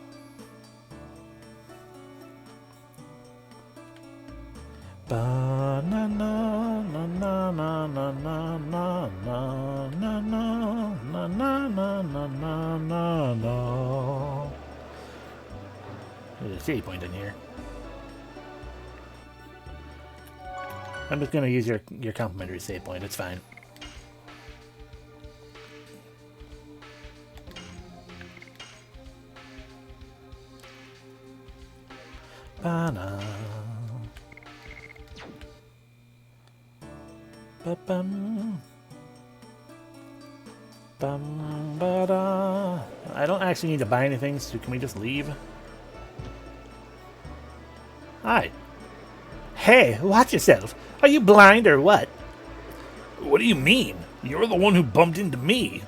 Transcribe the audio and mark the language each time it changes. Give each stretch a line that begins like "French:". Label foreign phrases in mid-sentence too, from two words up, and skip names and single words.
English: There's a save point in here. I'm just going to use your complimentary save point. It's fine. Ba-na. Ba-bum. Bum, ba-da. I don't actually need to buy anything, so can we just leave? Hi. Hey, watch yourself. Are you blind or what? What do you mean? You're the one who bumped into me.